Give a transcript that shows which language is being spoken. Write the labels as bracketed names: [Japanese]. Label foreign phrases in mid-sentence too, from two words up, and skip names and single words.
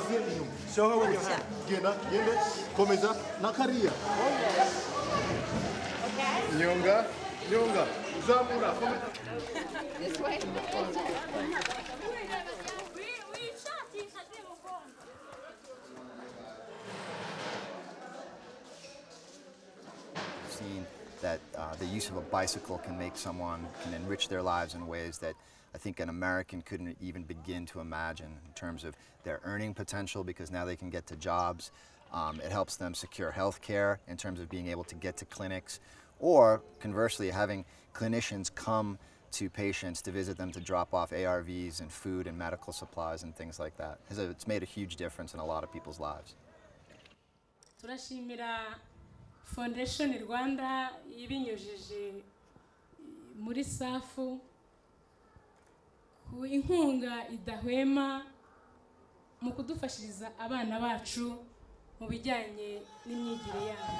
[English] Show her with your hand. [Kinyarwanda] Nyonga, nyonga, zamura. [English] This way. Seen that the use of a bicycle can enrich their lives in ways that I think an American couldn't even begin to imagine in terms of their earning potential, because now they can get to jobs. It helps them secure health care in terms of being able to get to clinics, or conversely having clinicians come to patients to visit them to drop off ARVs and food and medical supplies and things like that. It's made a huge difference in a lot of people's lives. [Kinyarwanda] Turashimira Foundation Rwanda ibinyujije muri safu ku inkunga idahwema mu kudufashiriza abana bacu mu bijyanye n'imyigire yabo.